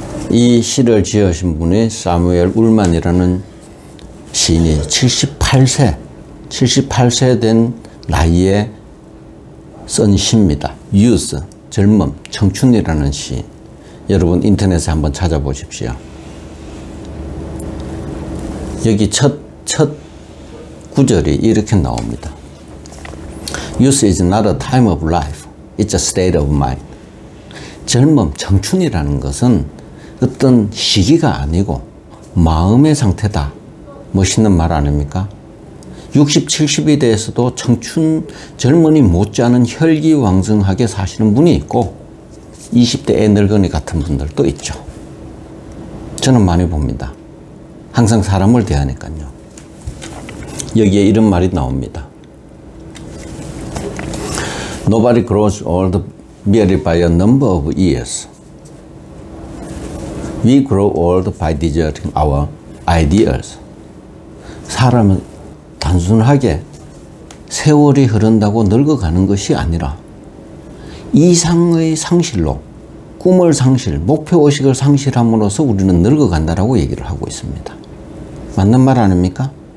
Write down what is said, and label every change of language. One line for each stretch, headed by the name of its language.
Korean: 이 시를 지으신 분이 사무엘 울만이라는 시인이 78세 된 나이에 쓴 시입니다. 유스, 젊음, 청춘이라는 시. 여러분 인터넷에 한번 찾아보십시오. 여기 첫 구절이 이렇게 나옵니다.
English: Youth is not a time of life. It's a state of mind.
Korean: 젊음, 청춘이라는 것은 어떤 시기가 아니고 마음의 상태다. 멋있는 말 아닙니까? 60, 70이 대해서도 청춘, 젊은이 못지않은 혈기왕성하게 사시는 분이 있고 20대 애 늙은이 같은 분들도 있죠. 저는 많이 봅니다. 항상 사람을 대하니까요. 여기에 이런 말이 나옵니다.
English: Nobody grows old merely by a number of years. We grow old by deserting our ideals.
Korean: 사람은 단순하게 세월이 흐른다고 늙어가는 것이 아니라 이상의 상실로 꿈을 상실, 목표의식을 상실함으로써 우리는 늙어간다라고 얘기를 하고 있습니다. 맞는 말 아닙니까?